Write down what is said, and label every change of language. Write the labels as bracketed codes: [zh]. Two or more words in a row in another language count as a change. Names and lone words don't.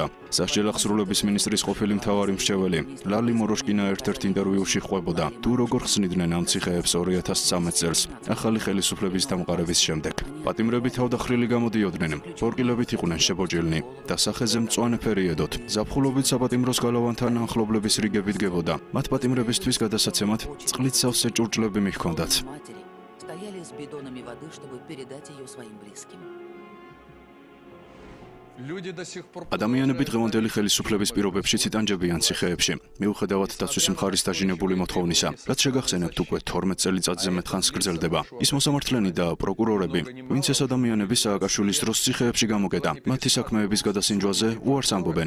[ka] სასჯელ აღსრულების მინისტრის ყოფილი მთავარი მრჩეველი ლალი მოროშკინა ერთ-ერთ ინტერვიუში ხვებოდა, თუ როგორ ხსნიდნენ ამ ციხეებს 2013 წელს, ახალი ხელისუფლების დამყარების შემდეგ. პატიმრები თავდახრილი გამოდიოდნენ, ბორკილებით იყვნენ შებოჭილნი და სახეზე მწვანე ფერი ედოთ. ზაფხულობით საპატიმროს გალავანთან ანხლობლების რიგები დგებოდა. მათ პატიმრებისთვის გადასაცემად წყლით სავსე ჭურჭლები მიჰქონდათ. [ru] Стояли с бидонами воды, чтобы передать ее своим близким. [ka] ადამიანები დღევანდელი ხელისუფლების პირობებში იტანჯებიან ციხეებში, მიუხედავად დაცვის მხარის დაჟინებული მოთხოვნისა, რაც შეგახსენებთ უკვე 12 წელიწადზე მეტ ხანს გრძელდება. ის მოსამართლენი და პროკურორები, ვინც ეს ადამიანები სააკაშვილის დროს ციხეებში გამოკეტა, მათი საქმეების გადასინჯვაზე უარს ამბობენ.